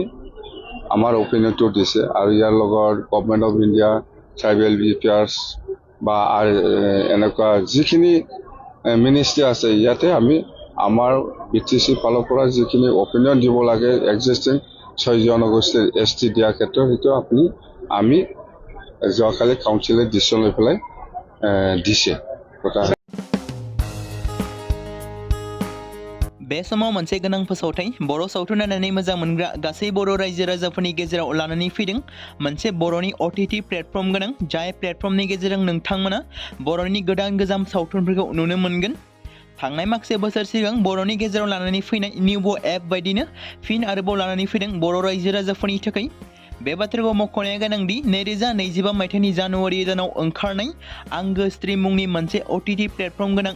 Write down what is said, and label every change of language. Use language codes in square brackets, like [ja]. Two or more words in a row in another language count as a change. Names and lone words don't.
[as] আমাৰ অপিনিয়নটো দিছে আৰু ইয়াৰ লগত [en] Government of India Tribal Affairs [as] বা এনেকুৱা যিখিনি মিনিষ্ট্ৰী আছে ইয়াতে আমি আমাৰ BTC ফালৰ পৰা যিখিনি অপিনিয়ন দিব লাগে এক্সিষ্টিং 6 জনগোষ্ঠীৰ ST দিয়াৰ ক্ষেত্ৰত সেইটো আমি যোৱাকালি কাউন্সিলে ডিচিশ্যন লৈ পেলাই দিছে [brx] बे समाव मोनसे गोनां फोसावथाय बर' सावथुन नायनानै मोजां मोनग्रा गासै बर' रायजो राजाफोरनि गेजेराव लानानै फैदों मोनसे बर'नि [en] OTT platform [brx] गोनां जाय प्लेटफर्मनि गेजेरजों नोंथांमोना बर'नि गोदान गोजाम सावथुनफोरखौ नुनो मोनगोन थांनाय माखासे बोसोर सिगां बर'नि गेजेराव लानानै फैनाय निउबो एप बायदिनो फिन आरोबाव लानानै फैदों बर' रायजो राजाफोरनि थाखाय बे बाथ्राखौ मख'नाया गोनांदि 2025 मायथाइनि जानुवारि दानाव ओंखारनाय आंगो स्ट्रीम मुंनि मोनसे [en] OTT platform [brx] गोनां